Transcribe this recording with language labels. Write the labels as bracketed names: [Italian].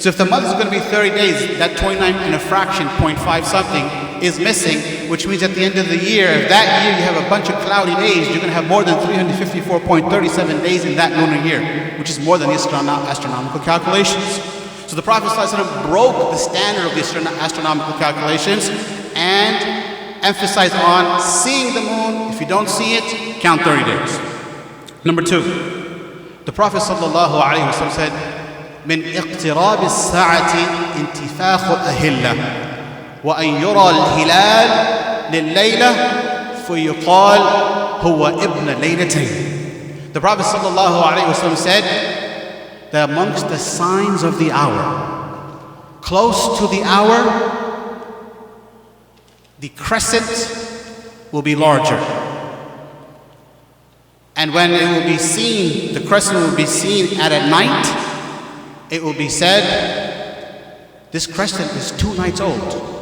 [English] So if the month is going to be 30 days, that 29 and a fraction, 0.5 something, is missing, which means at the end of the year, if that year you have a bunch of cloudy days, you're going to have more than 354.37 days in that lunar year, which is more than the astronomical calculations. So the Prophet ﷺ broke the standard of the astronomical calculations and emphasized on seeing the moon. If you don't see it, count 30 days. Number 2, the Prophet ﷺ said, [Arabic] من اقتراب الساعة انتفاخ الأهلة وأن يرى الهلال لليلة فيقال هو ابن ليلتين. [English] The Prophet ﷺ said that amongst the signs of the hour, close to the hour, the crescent will be larger. And when it will be seen, the crescent will be seen at night, it will be said, this crescent is 2 nights old.